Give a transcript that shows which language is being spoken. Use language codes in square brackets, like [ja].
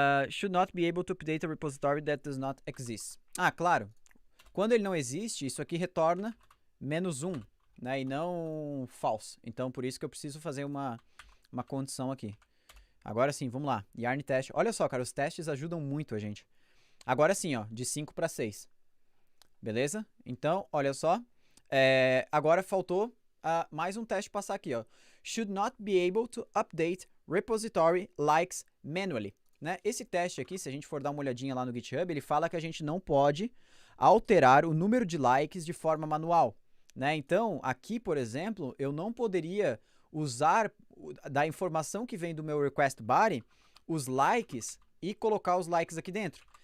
[en] Should not be able to update a repository that does not exist. [pt] Claro. Quando ele não existe, isso aqui retorna -1, né? E não false. Então, por isso que eu preciso fazer uma condição aqui. Agora sim, vamos lá. Yarn test. Olha só, cara, os testes ajudam muito a gente. Agora sim, ó, de 5 para 6. Beleza? Então, olha só. Agora faltou mais um teste passar aqui, ó. [en] Should not be able to update repository likes manually. [pt] Né? Esse teste aqui, se a gente for dar uma olhadinha lá no GitHub, ele fala que a gente não pode alterar o número de likes de forma manual. Né? Então, aqui, por exemplo, eu não poderia usar da informação que vem do meu request body os likes e colocar os likes aqui dentro.